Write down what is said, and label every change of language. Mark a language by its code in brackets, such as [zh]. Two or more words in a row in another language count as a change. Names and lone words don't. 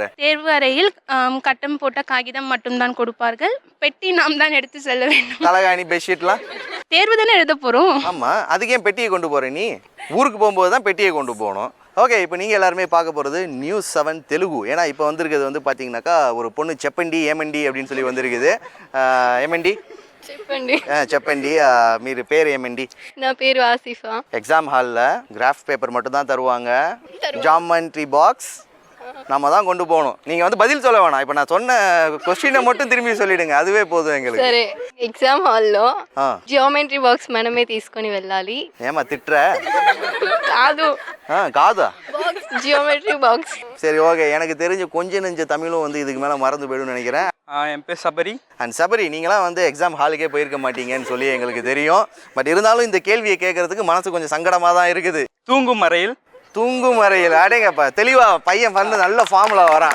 [ta] தேர்வு அறையில் கட்டம் போட்ட காகிதம் மட்டும்தான் கொடுப்பார்கள். பெட்டி நாம் தான் எடுத்து செல்ல வேண்டும். தலகாணி, பெட்ஷீட்லாம் தேர்வு தானே எழுத போகிறோம். ஆமாம், அதுக்கு ஏன் பெட்டியை கொண்டு போகிற நீ? ஊருக்கு போகும்போது தான் பெட்டியை கொண்டு போகணும். ஓகே, இப்போ நீங்கள் எல்லாருமே பார்க்க போகிறது நியூஸ் 7 தெலுங்கு. ஏன்னா இப்போ வந்திருக்கிறது வந்து பார்த்தீங்கன்னாக்கா ஒரு பொண்ணு [te] చెప్పండి ఏమండి [ta] அப்படின்னு சொல்லி வந்திருக்குது. [te] ఏమండి చెప్పండి, మీరు పేరు ఏమండి? నా పేరు ఆసిఫా. [ta] எக்ஸாம் ஹாலில் [en] graph paper [ta] மட்டும் தான் தருவாங்க. [en] geometry box [ta] நம்ம தான் கொண்டு போகணும். நீங்கள் வந்து பதில் சொல்ல வேணாம். இப்போ நான் சொன்ன கொஸ்டினை மட்டும் திரும்பி சொல்லிடுங்க, அதுவே போதும் எங்களுக்கு. [te] సరే, ఎగ్జామ్ హాల్లో [en] geometry box [te] మనమే తీసుకొని వెళ్ళాలి. [ta] ஏமா திட்டுற? [te] కాదు, [ta] காதா? [en] geometry box. [ta] சரி, ஓகே, எனக்கு தெரிஞ்ச கொஞ்ச நெஞ்ச தமிழும் வந்து இதுக்கு மேலே மறந்து போயிடும்னு நினைக்கிறேன். என் பேர் சபரி. அண்ட் சபரி, நீங்களாம் வந்து எக்ஸாம் ஹாலுக்கே போயிருக்க மாட்டீங்கன்னு சொல்லி எங்களுக்கு தெரியும். பட் இருந்தாலும் இந்த கேள்வியை கேட்கறதுக்கு மனசு கொஞ்சம் சங்கடமாக தான் இருக்குது. தூங்கும் அறையில். தூங்கும் அறையில், அடேங்கப்பா, தெளிவாக பையன் வந்து நல்ல ஃபார்முலா வரான்.